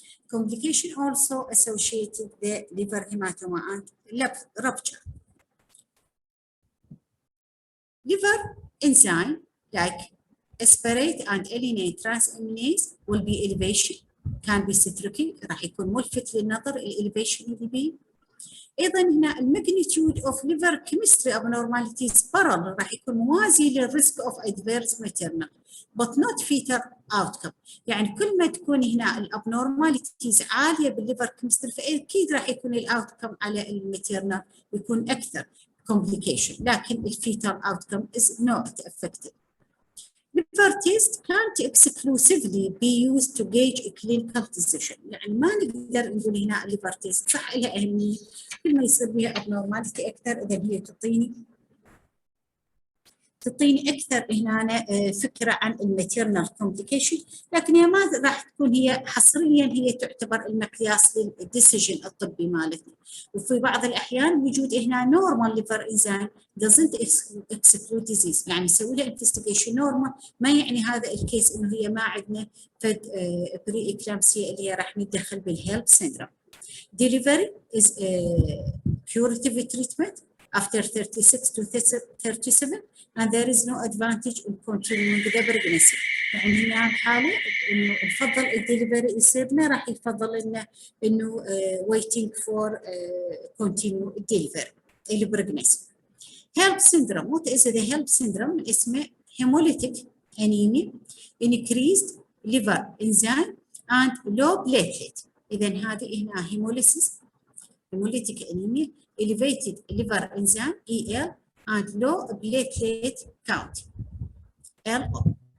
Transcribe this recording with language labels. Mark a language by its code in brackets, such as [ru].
[en] Complication also associated with liver hematoma and rupture. Liver enzyme like aspirate and alanine transaminase will be elevation, can be citric، [ar] راح يكون ملفت للنظر الاليفيشن اللي بيه. ايضا هنا الماجنتيود اوف ليفر كيمستري [en] abnormalities parallel [ar] راح يكون موازي للريسك اوف ادفيرس ماتيرنال [en] but not fetal outcome. [ar] يعني كل ما تكون هنا الابنورماليتيز عاليه بالليفر كيمستري فاكيد راح يكون الاوتكم على الماتيرنال يكون اكثر complication، لكن الفيتال [en] outcome is not affected. Liver test can't exclusively be used to gauge a clinical decision. [ar] يعني ما نقدر نقول هنا الليفر تيست صح لها أهمية، كل ما يصير بها abnormality أكثر إذا هي تعطيني أكثر هنا فكرة عن الماتيرنال كومبليكيشن، لكن هي ما راح تكون هي حصريا هي تعتبر المقياس للديسيجن الطبي مالتنا. وفي بعض الأحيان وجود هنا نورمال ليفر انزيم [en] doesn't exclude disease، [ar] يعني نسوي لها انفستيجيشن نورمال ما يعني هذا الكيس انه هي ما عندنا فد بري اكلامسيا اللي هي راح نتدخل بالهيلب سيندروم. [en] Delivery is curative treatment after 36 to 37 and there is no advantage in continuing the pregnancy. [ar] يعني هنا حالة انه نفضل الدليفري يصيرنا راح يفضل لنا انه [en] waiting for continue delivery [ar] البريجنسي. [en] HELLP syndrome. What is the HELLP syndrome? [ar] اسمه [en] hemolytic anemia, increased liver enzyme and low platelet. [ar] إذا هذه هنا [en] hemolytic anemia, elevated liver enzyme EL and low platelet count LO.